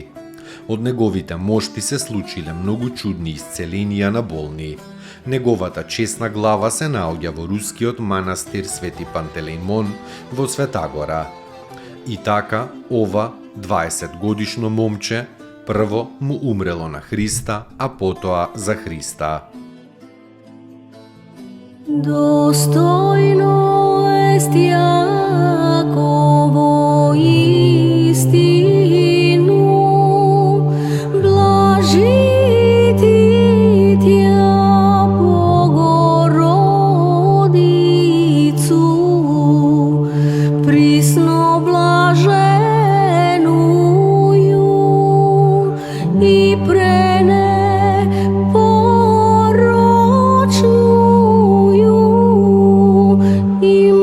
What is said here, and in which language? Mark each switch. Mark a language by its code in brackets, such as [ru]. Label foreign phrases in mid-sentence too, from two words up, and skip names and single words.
[mk] Од неговите мошти се случиле многу чудни исцеленија на болни. Неговата чесна глава се наоѓа во рускиот манастир Свети Пантелеймон во Светагора. И така, ова 20 годишно момче прво му умрело на Христа, а потоа за Христа. [cu] Достойно есть яково истину, блажити тя Богородицу, присно блаженную и пренепорочную и